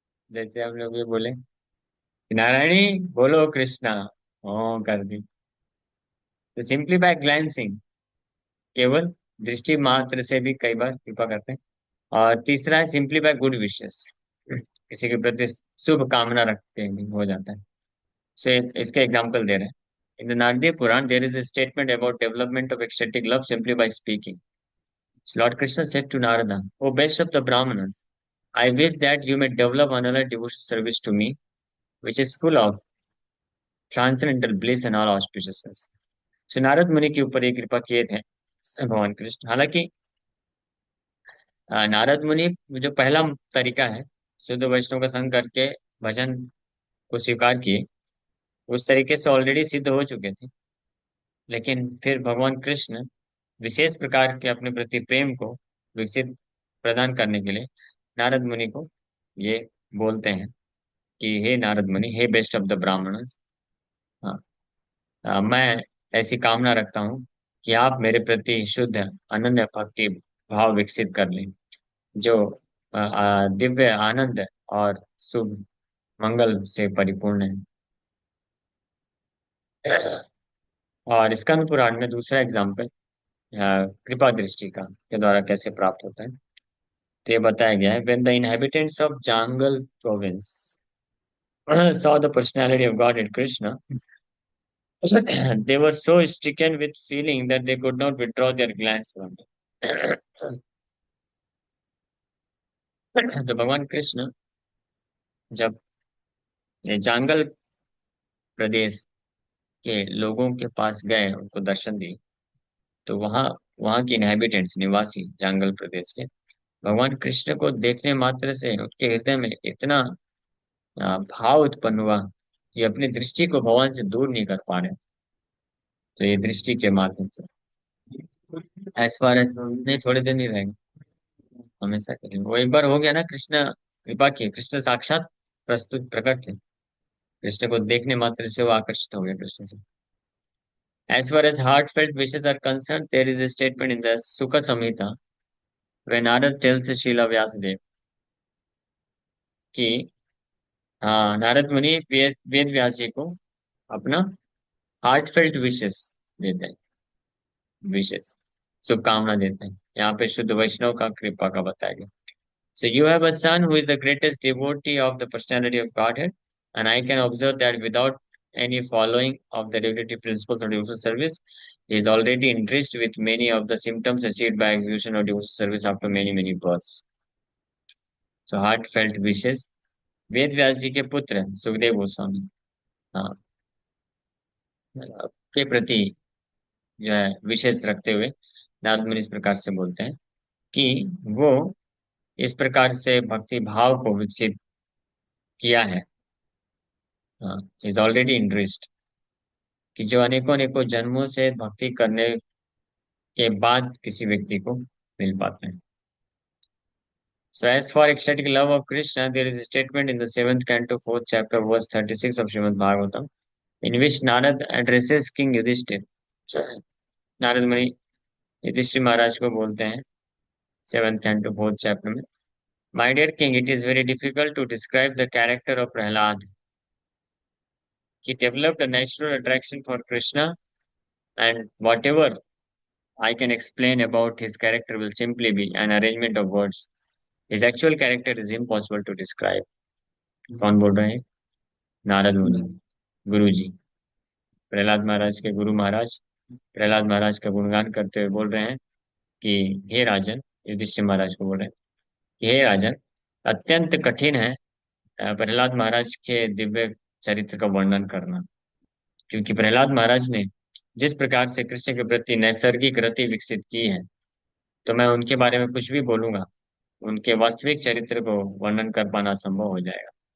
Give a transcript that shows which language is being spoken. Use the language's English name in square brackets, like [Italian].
[Hindi] जैसे हम लोग ये बोले कि नारायणी बोलो कृष्णा, ओ कर दी। तो [English] simply by glancing, [Hindi] केवल दृष्टि मात्र से भी कई बार कृपा करते हैं। और तीसरा है [English] simply by good wishes, [Hindi] किसी के प्रति शुभ कामना रखते हैं हो जाता है। से इसके एग्जाम्पल दे रहे हैं। [English] In the Naradiya Purana there is a statement about development of ecstatic love simply by speaking. Lord Krishna said to Narada, O best of the Brahmanas, I wish that you may develop another devotional service to me, which is full of transcendental bliss and all auspiciousness. [Hindi] So Narad मुनि के ऊपर एक कृपा किए थे भगवान कृष्ण। हालांकि नारद मुनि जो पहला तरीका है, शुद्ध वैष्णव का संग करके भजन को स्वीकार किए, उस तरीके से ऑलरेडी सिद्ध हो चुके थे। लेकिन फिर भगवान कृष्ण विशेष प्रकार के अपने प्रति प्रेम को विकसित प्रदान करने के लिए नारद मुनि को ये बोलते हैं कि हे नारद मुनि, [English] हे best of the Brahmanas, [Hindi] हाँ, मैं ऐसी कामना रखता हूँ कि आप मेरे प्रति शुद्ध अनन्य भक्ति भाव विकसित कर लें, जो दिव्य आनंद और शुभ मंगल से परिपूर्ण है। और स्कंद पुराण में दूसरा एग्जाम्पल कृपा दृष्टि का के द्वारा कैसे प्राप्त होता है, तो ये बताया गया है। [English] When the inhabitants of Jangal province saw the personality of God in Krishna, they were so stricken with feeling that they could not withdraw their glance from it. [Hindi] तो भगवान कृष्ण जब ये जांगल प्रदेश के लोगों के पास गए, उनको दर्शन दिए, तो वहाँ वहाँ के इनहेबिटेंट्स, निवासी जांगल प्रदेश के, भगवान कृष्ण को देखने मात्र से उनके हृदय में इतना भाव उत्पन्न हुआ कि अपनी दृष्टि को भगवान से दूर नहीं कर पा रहे। तो ये दृष्टि के माध्यम से, [English] as far as, [Hindi] नहीं थोड़े दिन ही रहेंगे, हमेशा के लिए। वो एक बार हो गया ना, कृष्ण कृपा किए, कृष्ण साक्षात प्रस्तुत प्रकट थे, कृष्ण को देखने मात्र से वो आकर्षित हो गए कृष्ण से। [English] As far as heartfelt wishes are concerned, there is a statement in the Sukha Samhita when Narad tells Srila Vyasadeva [Hindi] कि हाँ, नारद मुनि वेद व्यास जी को अपना हार्टफेल्ट विशेस देते हैं, विशेस शुभकामना देते हैं। यहाँ पे शुद्ध वैष्णव का कृपा का बताया गया। [English] So you have a son who is the greatest devotee of the personality of Godhead, and I can observe that without any following of the regulative principles of devotional service, He is already enriched with many of the symptoms achieved by execution of devotional service after many births. So heartfelt wishes. [Hindi] Ved Vyas जी के पुत्र सुखदेव गोस्वामी, हाँ, के प्रति जो है विशेष रखते हुए नारद मुनि इस प्रकार से बोलते हैं कि वो इस प्रकार से भक्ति भाव को विकसित किया है, [English] is already interest, [Hindi] कि जो अनेकों अनेकों जन्मों से भक्ति करने के बाद किसी व्यक्ति को मिल पाते हैं. [English] So as for ecstatic love of Krishna, there is a statement in the seventh canto, fourth chapter, verse 36 of Srimad Bhagavatam, in which Narad addresses King Yudhishthir. [Hindi] Narad मुनि युधिष्ठिर महाराज को बोलते हैं सेवेंथ कैंटो फोर्थ चैप्टर में, [English] My dear king, it is very difficult to describe the character of Prahlad. He developed a natural attraction for Krishna, and whatever I can explain about his character will simply be an arrangement of words. His actual character is impossible to describe. [Hindi] कौन बोल रहे हैं? नारद मुनि, गुरु जी, प्रहलाद महाराज के गुरु महाराज प्रहलाद महाराज का गुणगान करते हुए बोल रहे हैं कि हे राजन, युधिष्ठिर महाराज को बोल रहे हैं कि हे राजन, अत्यंत कठिन है प्रहलाद महाराज के दिव्य चरित्र का वर्णन करना, क्योंकि प्रहलाद महाराज ने जिस प्रकार से कृष्ण के प्रति नैसर्गिक रति विकसित की है, तो मैं उनके बारे में कुछ भी बोलूंगा, उनके वास्तविक चरित्र को वर्णन कर पाना संभव हो जाएगा.